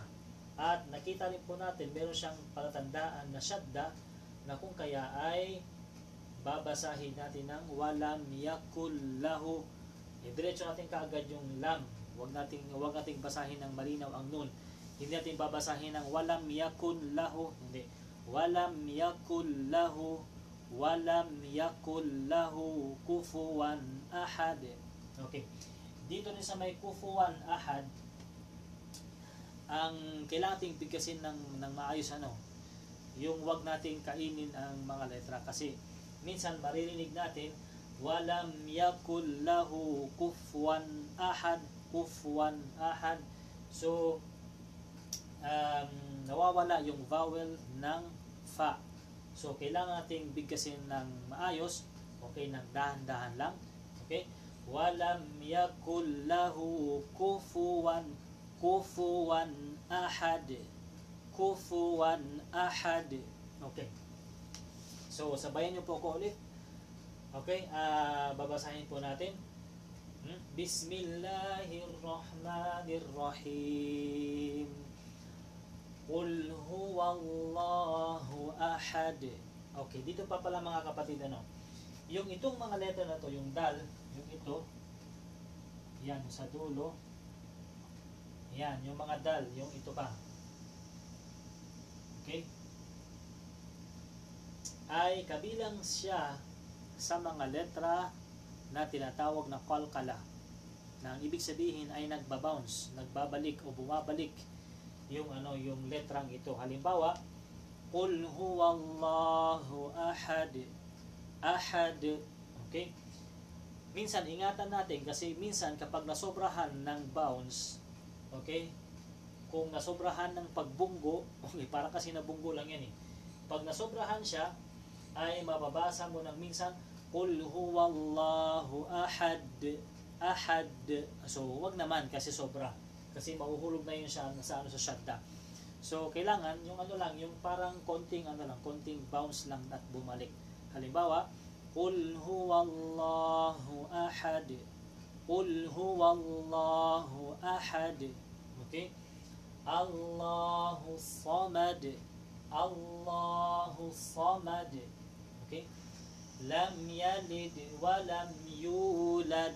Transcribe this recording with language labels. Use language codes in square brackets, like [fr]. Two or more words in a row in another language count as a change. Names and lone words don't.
[tl] At nakita rin po natin, meron siyang palatandaan na shadda, na kung kaya ay babasahin natin ng [ar] ولم يكن له. [tl] Diretso natin kaagad yung lam. Huwag nating basahin ng malinaw ang nun. Hindi natin babasahin ng [ar] ولم يكن له. [tl] Hindi. [ar] ولم يكن له. ولم يكن له كفوا أحد. [tl] Okay. Dito rin sa may [ar] كفوا أحد, [tl] ang kailangan nating bigkasin ng maayos yung wag nating kainin ang mga letra. Kasi minsan maririnig natin [ar] ولم يكن له كفوا أحد. كفوا أحد. [tl] So nawawala yung vowel ng fa. So kailangan nating bigkasin ng maayos, okay, ng dahan-dahan lang. Okay? [ar] ولم يكن له كفوا أحد. كفوا أحد. [tl] Okay. So sabayan niyo po ko ulit. Okay, babasahin po natin. [ar] بسم الله الرحمن الرحيم. قل هو الله أحد. [tl] Okay, dito pa pala mga kapatid, yung itong mga letter na to, yung dal, yung ito, yan, sa dulo, yan, yung mga dal, yung ito pa. Okay? Ay kabilang siya sa mga letra na tinatawag na qalqala, na ang ibig sabihin ay nagbabounce, nagbabalik o bumabalik yung yung letrang ito. Halimbawa, [ar] قل هو الله أحد. Ahad. [tl] Okay? Minsan ingatan natin kasi minsan kapag nasobrahan ng bounce, okay? Kung nasobrahan ng pagbunggo, okay, para kasi nabunggo lang yan eh. Pag nasobrahan siya, ay mababasa mo ng minsan [ar] قل هو الله أحد. Ahad. [tl] So, wag naman kasi sobra. Kasi mahuhulog na yun siya sa shadda. So, kailangan yung yung parang konting konting bounce lang at bumalik. Halimbawa, [ar] قل هو الله أحد. قل هو الله أحد. Okay? الله الصمد الله الصمد. Okay? لم يلد ولم يولد.